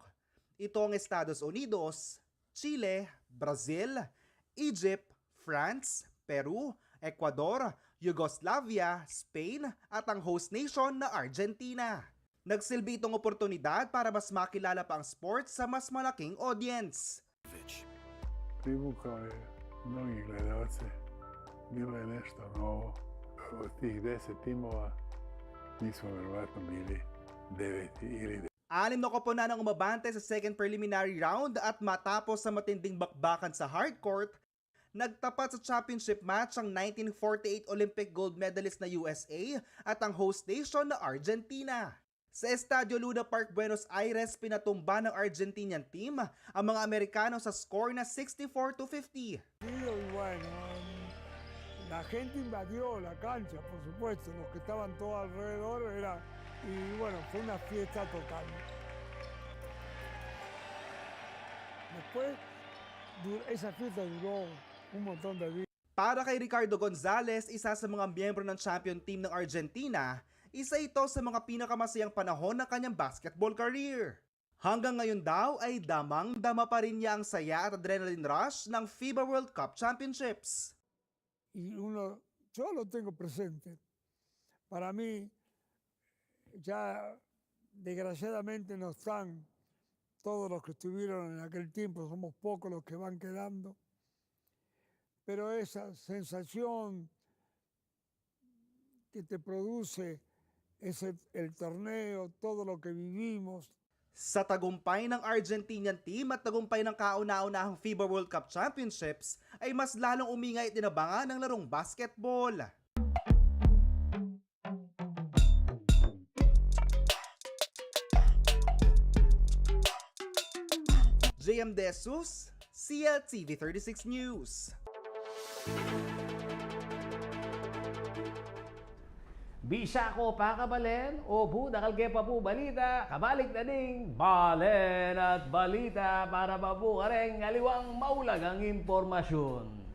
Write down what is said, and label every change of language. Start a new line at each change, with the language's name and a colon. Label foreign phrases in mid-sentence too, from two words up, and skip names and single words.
Filipino: Ito ang Estados Unidos, Chile, Brazil, Egypt, France, Peru, Ecuador, Yugoslavia, Spain at ang
English: host nation
Filipino: na Argentina. Nagsilbi itong oportunidad para mas makilala pa ang sports sa mas malaking audience.
Serbian: Privukao je mnogi gledalce, bilo je nešto novo. Od tih 10 timova mi smo verovatno bili 9 ili
Filipino: 6 na koponan ang umabante sa
English: second preliminary round
Filipino: at matapos sa matinding bakbakan sa hardcourt, nagtapat sa
English: championship match
Filipino: ang 1948
English: Olympic gold medalist
Filipino: na USA at ang
English: host nation
Filipino: na Argentina. Sa Estadio Luna Park, Buenos Aires, pinatumba ng
English: Argentinian team
Filipino: ang mga Amerikano sa score na 64-50.
Spanish: Y bueno, la gente invadió la cancha, por supuesto, los que estaban todos alrededor y bueno, fue una fiesta total. Después, esa fiesta duró un montón de días.
Filipino: Para kay Ricardo Gonzalez, isa sa mga miyembro ng
English: champion team
Filipino: ng Argentina, isa ito sa mga pinakamasayang panahon ng kanyang
English: basketball career.
Filipino: Hanggang ngayon daw ay damang-dama pa rin niya ang saya at
English: adrenaline rush
Filipino: ng FIBA World Cup Championships.
Spanish: Y yo lo tengo presente. Para mí, ya desgraciadamente no están todos los que estuvieron en aquel tiempo, somos pocos los que van quedando, pero esa sensación que te produce el torneo, todo lo que vivimos.
Filipino: Sa tagumpay ng
English: Argentinian team
Filipino: at tagumpay ng kauna-unahang FIBA World Cup Championships ay mas lalong umingay at tinabangan ng larong basketball. JM De Jesus, CLTV 36 News.
Pampanga: Bisa ko pa kabalen, o bu nakalge pa po balita, kabalik na ding balen at balita para pa po kareng aliwang maulagang impormasyon.